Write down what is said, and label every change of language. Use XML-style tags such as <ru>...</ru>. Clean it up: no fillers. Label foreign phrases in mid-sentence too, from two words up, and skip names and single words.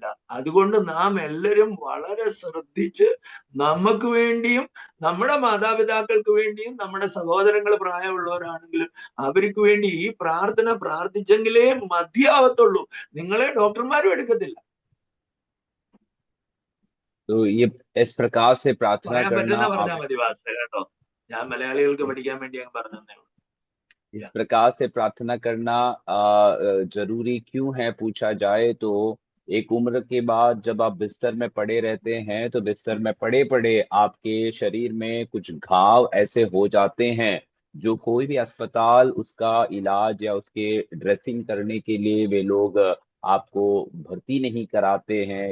<ml>അതുകൊണ്ട് നാം എല്ലാവരും വളരെ ശ്രദ്ധിച്ച് നമുക്ക് വേണ്ടിയും നമ്മുടെ മാതാപിതാക്കൾക്ക് വേണ്ടിയും നമ്മുടെ സഹോദരങ്ങൾ പ്രായമുള്ളവരാണെങ്കിലും അവർക്ക് വേണ്ടി ഈ പ്രാർത്ഥന പ്രാർത്ഥിച്ചെങ്കിലേ മതിയാവത്തുള്ളൂ. നിങ്ങളെ ഡോക്ടർമാരും എടുക്കത്തില്ല.</ml> <hi>तो ये इस प्रकार से प्रार्थना</hi> <ml>പറയാൻ</ml> <hi>करना</hi> <ml>പറ്റുന്ന</ml> <hi>आप</hi> <ml>പറഞ്ഞാൽ മതി വാസ്തവ കേട്ടോ. ഞാൻ മലയാളികൾക്ക് പഠിക്കാൻ വേണ്ടി അങ്ങ് പറഞ്ഞതേ ഉള്ളൂ.</ml> <hi>इस प्रकार से प्रार्थना करना जरूरी क्यों है पूछा जाए तो एक उम्र के बाद जब आप बिस्तर में पड़े रहते हैं, तो बिस्तर में पड़े पड़े आपके शरीर में कुछ घाव ऐसे हो जाते हैं जो कोई भी अस्पताल उसका इलाज या उसके ड्रेसिंग करने के लिए वे लोग आपको भर्ती नहीं कराते हैं।</hi>